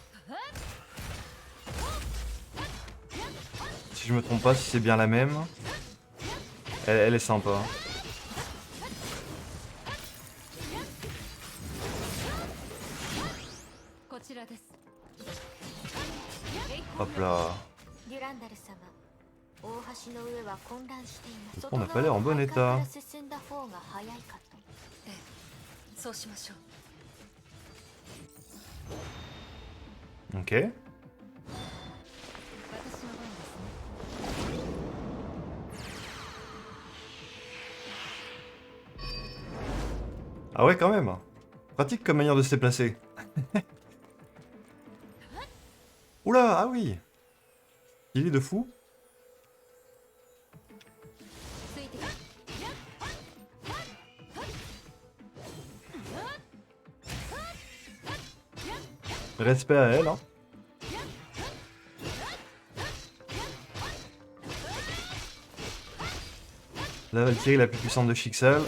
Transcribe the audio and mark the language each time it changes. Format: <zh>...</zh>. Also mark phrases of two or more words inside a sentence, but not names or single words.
<fr>Si je me trompe pas, si c'est bien la même. Elle est sympa. Hop là.</fr> <ja>デュランダル様、大橋の上は混乱しています。</ja> <fr>On n'a pas l'air en bon état.</fr> <ja>外側から進んだ方が早いかと。そうしましょう。</ja> <fr>Ok.</fr> <ja>私の番ですね。</ja> <fr>Ah ouais, quand même. Pratique comme manière de se déplacer. Oula, ah oui. Il est de fou.</fr> <ja>ついてきて。</ja> <fr>Respect à elle. Hein. La Valkyrie la plus puissante de Shixal.</fr>